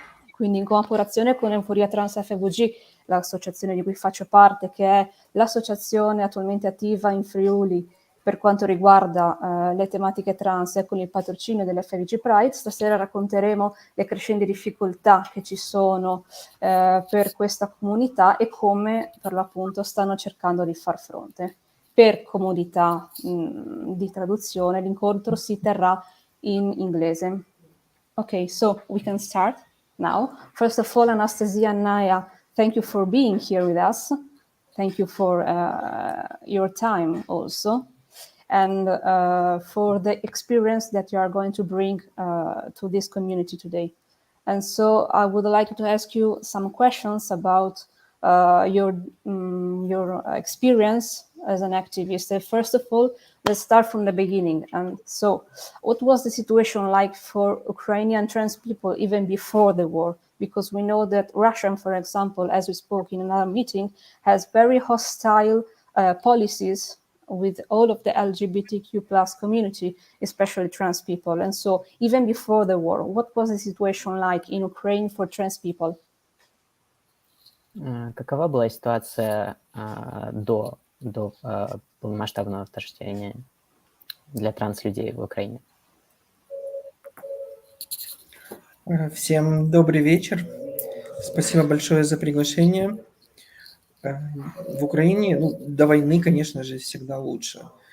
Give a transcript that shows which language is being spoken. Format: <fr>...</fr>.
<it>Quindi in collaborazione con Euphoria Trans FVG, l'associazione di cui faccio parte, che è l'associazione attualmente attiva in Friuli per quanto riguarda le tematiche trans e con il patrocinio dell'FVG Pride, stasera racconteremo le crescenti difficoltà che ci sono per questa comunità e come per l'appunto stanno cercando di far fronte. Per comodità di traduzione, l'incontro si terrà in inglese.</it> <en>Okay, so we can start now. First of all, Anastasiia and Naya, thank you for being here with us. Thank you for your time also, and for the experience that you are going to bring to this community today. And so I would like to ask you some questions about your experience as an activist. First of all, let's start from the beginning. And so what was the situation like for Ukrainian trans people even before the war? Because we know that Russia, for example, as we spoke in another meeting, has very hostile policies with all of the LGBTQ plus community, especially trans people. And so even before the war, what was the situation like in Ukraine for trans people?</en> <ru>Какова была ситуация до полномасштабного вторжения для транслюдей в Украине? Всем добрый вечер. Спасибо большое за приглашение. В Украине, до войны, конечно же, всегда лучше.</ru>